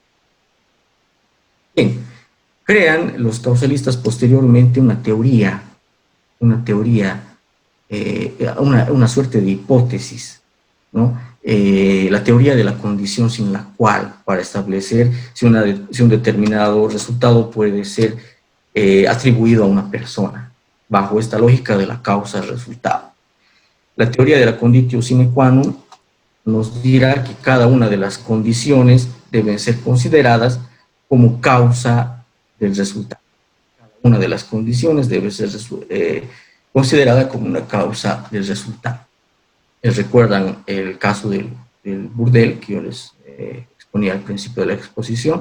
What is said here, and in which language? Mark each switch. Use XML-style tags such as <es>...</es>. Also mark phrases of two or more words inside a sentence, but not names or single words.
<es>Bien, crean los causalistas posteriormente una teoría, una suerte de hipótesis, ¿no? La teoría de la condición sin la cual, para establecer si un determinado resultado puede ser atribuido a una persona, bajo esta lógica de la causa-resultado. La teoría de la</es> <la>conditio sine qua non</la> <es>nos dirá que cada una de las condiciones deben ser consideradas como causa del resultado. Cada una de las condiciones debe ser considerada como una causa del resultado. Recuerdan el caso del burdel que yo les exponía al principio de la exposición.</es>